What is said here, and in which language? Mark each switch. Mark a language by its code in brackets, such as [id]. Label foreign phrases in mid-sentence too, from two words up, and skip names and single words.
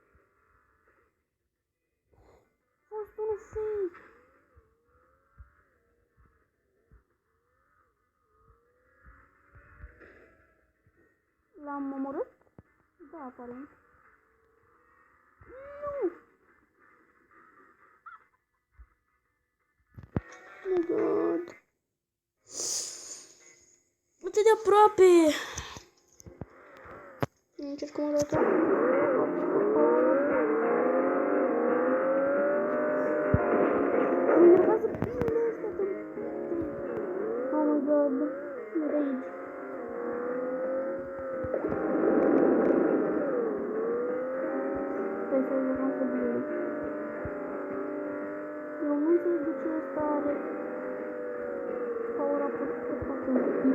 [ro] Fost unul fake. L-am omorât? Da, aparent. Nu! [en] Oh my god. [ro] Atât de aproape. Încerc cum arată. Mă enervează bine asta. [en] Oh my god. Rage. [ro] Stai să vedem asta bine. Eu nu înțeleg de ce ăsta are power up-ul ăsta cu un pic.